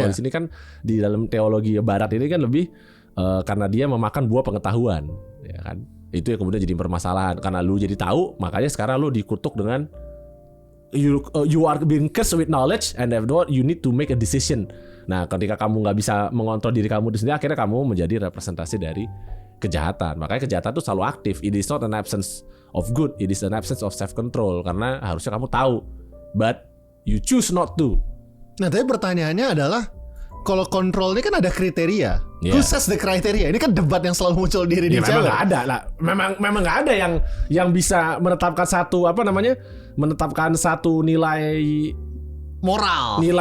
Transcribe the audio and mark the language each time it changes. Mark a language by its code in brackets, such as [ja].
[id] Kalau di sini kan di dalam teologi barat ini kan lebih karena dia memakan buah pengetahuan, ya kan. Itu yang kemudian jadi permasalahan karena lu jadi tahu, makanya sekarang lu dikutuk dengan [en] you are being cursed with knowledge and therefore you need to make a decision. [id] Nah, ketika kamu nggak bisa mengontrol diri kamu sendiri, akhirnya kamu menjadi representasi dari kejahatan. Makanya kejahatan itu selalu aktif. [en] It is not an absence of good, it is an absence of self control. [id] Karena harusnya kamu tahu, [en] but you choose not to. [id] Nah, tapi pertanyaannya adalah kalau kontrol ini kan ada kriteria. [en] Yeah. Who says the criteria? [id] Ini kan debat yang selalu muncul di reading Memang [en] chamber. [id] nggak ada lah. Memang nggak ada yang bisa menetapkan menetapkan satu nilai moral.